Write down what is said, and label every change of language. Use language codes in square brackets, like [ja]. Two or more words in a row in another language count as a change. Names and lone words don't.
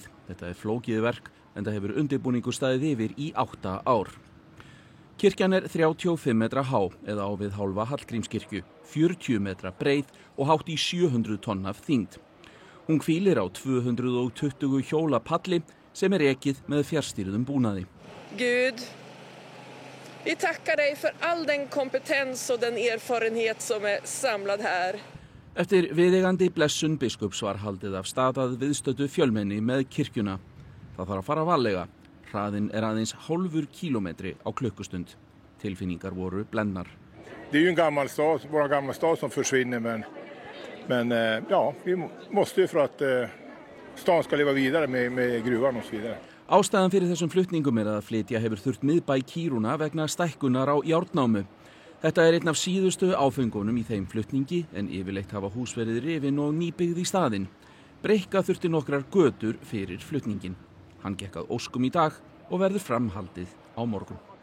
[is] Þetta er flókið verk en það hefur undirbúningur staðið yfir í 8 ár. Kirkjan er 35 metra há eða á við hálfa Hallgrímskirkju, 40 metra breið og hátt í 700 tonn af þyngd. Hún hvílir á 220 hjóla palli sem er ekið með fjarstýrðum búnaði. [sv] Gud, vi tackar dig för all den kompetens och den erfarenhet som är samlad här. [is] Eftir viðeigandi blessun biskups var haldið af stað að viðstöddu fjölmenni með kirkjuna. Það þarf að fara varlega. Hraðinn er aðeins hálfur kílómetri á klukkustund. Tilfinningar voru blendnar. [sv] Det är ju en gammal stad, vår gamla stad som försvinner men ja, vi måste ju för att staden ska leva vidare med gruvan och så vidare. [is] Ástæðan fyrir þessum flutningum er að flytja hefur þurft miðbæ Kiruna vegna stækkunar á járnnámu. Þetta er einn af síðustu áfengunum í þeim flutningi en yfirleitt hafa hús verið rifin og nýbyggð í staðinn. Breikka þurfti nokkrar götur fyrir flutningin. Hann gekk að óskum í dag og verður framhaldið á morgun.